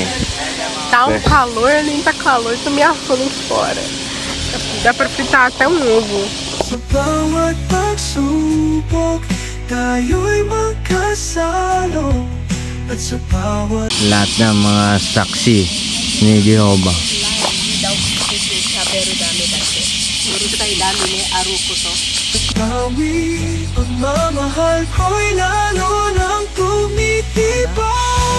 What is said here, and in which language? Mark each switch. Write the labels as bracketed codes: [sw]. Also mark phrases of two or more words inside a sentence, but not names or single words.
[pt] Tá um calor, nem tá calor, tô me afando fora. Dá pra fritar até um ovo. [tl] Sa bawat pagsubok, tayo'y magkasalo. At sa bawat Lahat ng mga saksi ni Jehovah. gawin, pagmamahal ko'y lalo nang tumitibay.